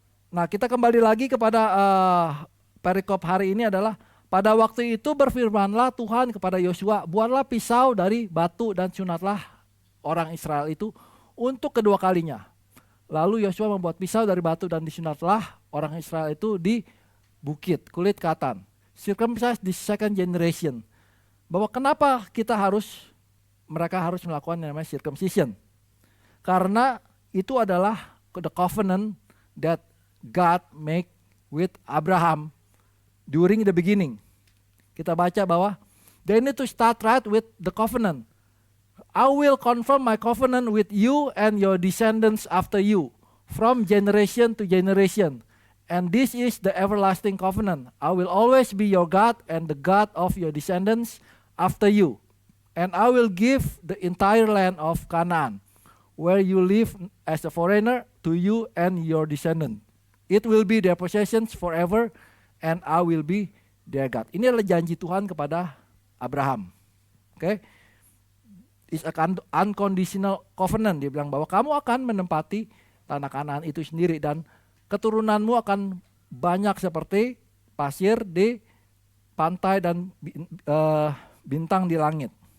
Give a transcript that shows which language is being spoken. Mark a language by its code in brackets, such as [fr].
[id] Nah, kita kembali lagi kepada perikop hari ini adalah pada waktu itu berfirmanlah Tuhan kepada Yosua, buatlah pisau dari batu dan sunatlah orang Israel itu untuk kedua kalinya. Lalu Yosua membuat pisau dari batu dan disunatlah orang Israel itu di bukit kulit katan. [en] Circumcised the second generation. [id] Bahwa kenapa mereka harus melakukan yang namanya circumcision? Karena itu adalah [en] the covenant that God make with Abraham during the beginning. [id] Kita baca bahwa [en] they need to start right with the covenant. I will confirm my covenant with you and your descendants after you, from generation to generation. And this is the everlasting covenant. I will always be your God and the God of your descendants after you. And I will give the entire land of Canaan, where you live as a foreigner, to you and your descendants. It will be their possessions forever, and I will be their God. [id] Ini adalah janji Tuhan kepada Abraham. [en] Oke. is a unconditional covenant. [id] Dia bilang bahwa kamu akan menempati tanah Kanaan itu sendiri dan keturunanmu akan banyak seperti pasir di pantai dan bintang di langit.